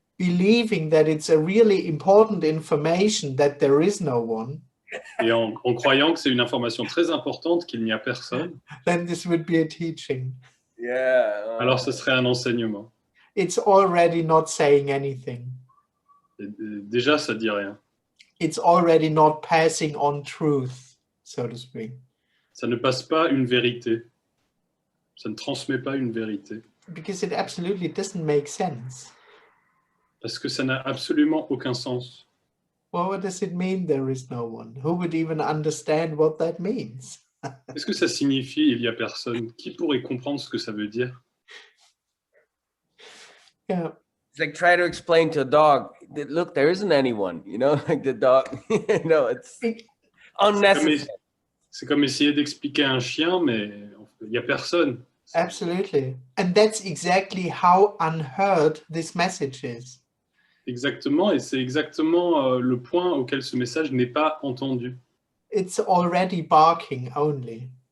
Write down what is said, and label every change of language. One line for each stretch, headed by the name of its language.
English: believing that it's a really important information that there is no one,
French: et en croyant que c'est une information très importante qu'il n'y a personne,
English: then this would be a teaching. Yeah.
French: alors ce serait un enseignement.
English: It's already not saying anything.
French: Et déjà, ça dit rien.
English: It's already not passing on truth, so to speak.
French: Ça ne passe pas une vérité. Ça ne transmet pas une vérité.
English: Because it absolutely doesn't make sense.
French: Parce que ça n'a absolument aucun sens.
English: Well, what does it mean there is no one? Who would even understand what that means?
French: Qu'est-ce que ça signifie, il n'y a personne? Qui pourrait comprendre ce que ça veut dire?
English: Yeah. It's like try to explain to a dog, look, there isn't anyone, you know, like the dog, you know, it's unnecessary.
French: C'est comme essayer d'expliquer à un chien, mais il n'y a personne.
English: Absolutely. And that's exactly how unheard this message is.
French: Exactement, et c'est exactement le point auquel ce message n'est pas entendu.
English: It's already barking only.